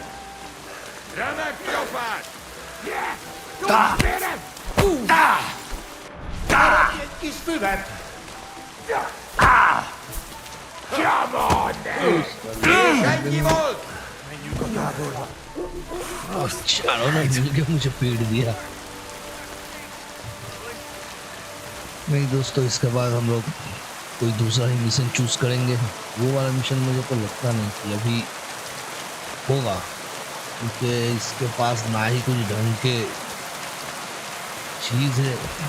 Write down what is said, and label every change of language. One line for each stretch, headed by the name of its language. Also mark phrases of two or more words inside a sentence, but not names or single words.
Hungarian: Remek csapás! Arad, egy kis füvet!
English: Come on!
Hungarian: És ennyi volt!
Hindi: चारों ने मिलकर मुझे पीट दिया। नहीं दोस्तों, इसके बाद हम लोग कोई दूसरा ही मिशन चूज करेंगे। वो वाला मिशन मुझे तो लगता नहीं कि अभी होगा, क्योंकि इसके पास ना ही कुछ ढंग के चीज है।